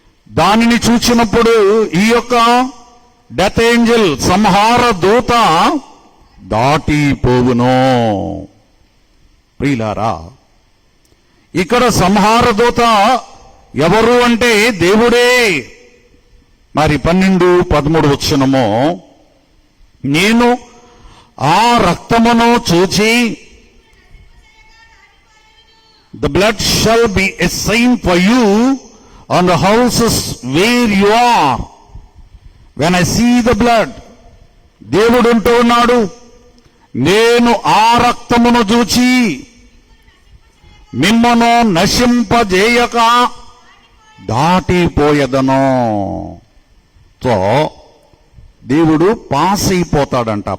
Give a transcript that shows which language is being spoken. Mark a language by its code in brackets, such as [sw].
[te] దానిని చూచినప్పుడు ఈ యొక్క డెత్ ఏంజల్, సంహార దూత దాటిపోవును. ప్రియులారా, ఇక్కడ సంహార దూత ఎవరు అంటే దేవుడే. మరి 12-13 వచనము, నేను ఆ రక్తమును చూచి, [en] the blood shall be a sign for you on the houses where you are. When I see the blood, [te] దేవుడు అంటూ ఉన్నాడు, నేను ఆ రక్తమును చూచి మిమ్మను నశింపజేయక దాటిపోయేదను. సో దేవుడు పాస్ అయిపోతాడంట.